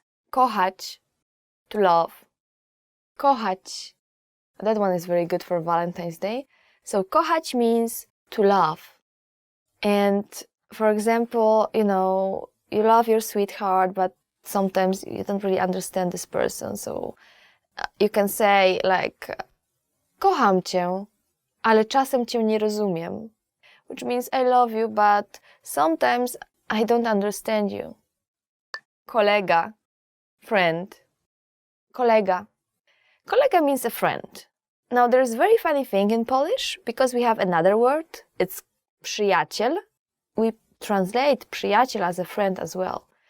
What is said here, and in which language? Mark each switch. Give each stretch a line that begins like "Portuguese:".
English: Kochać, to love. Kochać. That one is very good for Valentine's Day. So kochać means to love. And for example, you know, you love your sweetheart, but sometimes you don't really understand this person. So you can say like,
Polish: kocham cię, ale czasem cię nie rozumiem.
English: Which means I love you, but sometimes I don't understand you. Kolega, friend. Kolega. Kolega means a friend. Now there's a very funny thing in Polish because we have another word. It's przyjaciel. We translate przyjaciel as a friend as well.